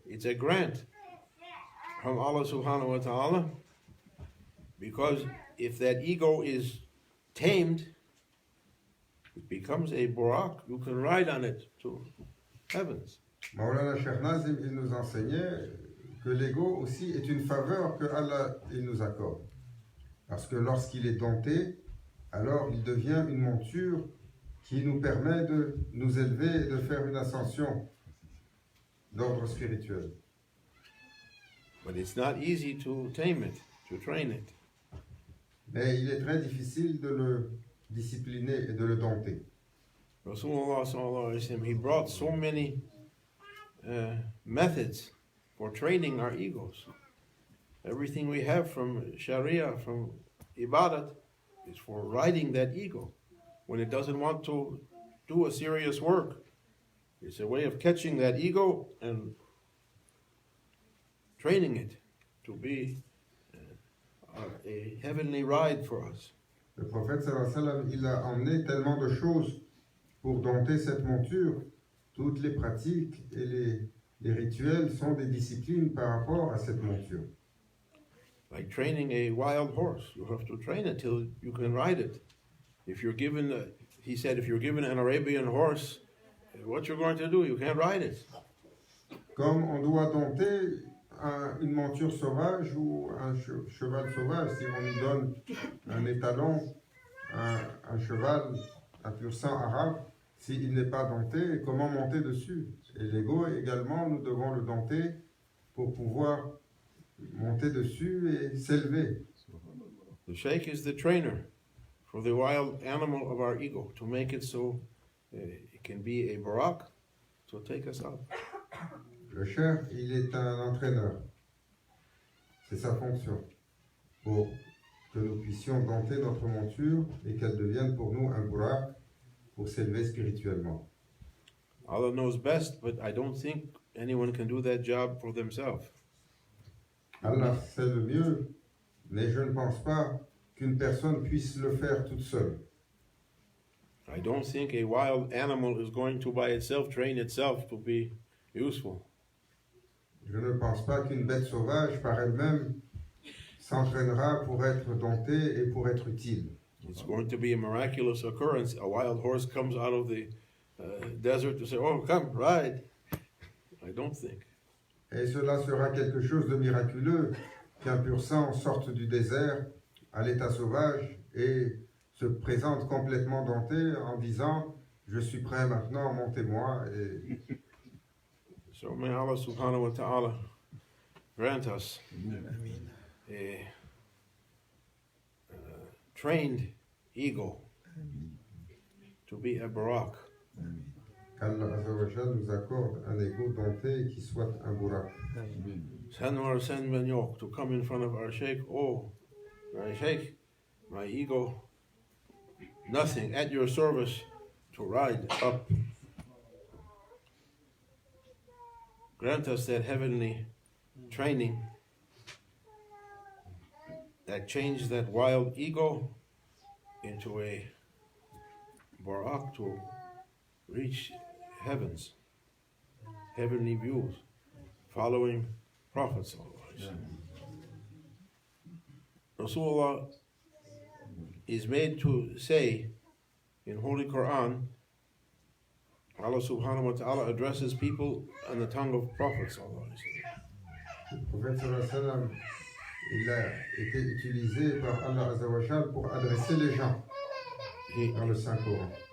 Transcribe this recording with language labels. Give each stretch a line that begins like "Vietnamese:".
English: It's a grant from Allah
Arabic: subhanahu wa ta'ala.
English: Because if that ego is tamed, it becomes a burak. You can ride on it to heavens.
French: Maulana Shaykh Nazim, il nous enseignait que l'ego aussi est une faveur que Allah il nous accorde. Parce que lorsqu'il est dompté, alors il devient une monture qui nous permet de nous élever et de faire une ascension d'ordre spirituel.
English: But it's not easy to tame it, to train it.
French: Mais il est très difficile de le discipliner et de le dompter.
English: Rasulullah
Arabic: sallallahu alaihi wasallam,
English: he brought so many methods for training our egos. Everything we have from Sharia, from Ibadat, is for riding that ego. When it doesn't want to do a serious work, it's a way of catching that ego and training it to be a heavenly ride for us.
French: Le prophète
Arabic: sallallahu alayhi wa sallam,
French: il a emmené tellement de choses pour dompter cette monture. Toutes les pratiques et les rituels sont des disciplines par rapport à cette monture.
English: Like training a wild horse, you have to train it till you can ride it. If you're given, he said, if you're given an Arabian horse, what you're going to do, you can't ride it.
French: Comme on doit dompter une monture sauvage ou un cheval sauvage, si on lui donne un étalon, un cheval, un pur sang arabe, s'il n'est pas dompté, comment monter dessus? Et l'ego également, nous devons le dompter pour pouvoir monter dessus et s'élever.
English: The Shaykh is the trainer for the wild animal of our ego, to make it so it can be a barak, to take us up.
French: Le Shaykh, il est un entraîneur. C'est sa fonction. Pour que nous puissions dompter notre monture et qu'elle devienne pour nous un burak pour s'élever spirituellement.
English: Allah knows best, but I don't think anyone can do that job for themselves.
French: Allah sait le mieux, mais je ne pense pas qu'une personne puisse le faire toute seule.
English: I don't think a wild animal is going to by itself train itself to be useful.
French: Je ne pense pas qu'une bête sauvage par elle-même s'entraînera pour être domptée et pour être utile.
English: It's going to be a miraculous occurrence. A wild horse comes out of the desert to say, oh, come, ride. I don't think.
French: Et cela sera quelque chose de miraculeux qu'un pur sang sorte du désert à l'état sauvage et se présente complètement dompté en disant Je suis prêt maintenant, montez-moi. Et
English: So may Allah
Arabic: subhanahu wa ta'ala
English: grant us a trained ego to be a barak.
French: qu'Allah
Arabic: Azza wa Jal
French: nous accorde un ego dompté qui soit un burak.
English: Send Ben Yok to come in front of our Shaykh. Oh, my Shaykh, my ego, nothing, at your service to ride up. Grant us that heavenly training that changed that wild ego into a barak to reach heavens, heavenly views, following prophets. Rasulullah is made to say in Holy Quran, Allah
Arabic: subhanahu wa ta'ala
English: addresses people on the tongue of prophets.
French: Le prophète
Arabic: sallallahu alayhi wa sallam,
French: il a été utilisé par Allah
Arabic: Azza wa Jal
French: pour adresser les gens dans le Saint-Coran.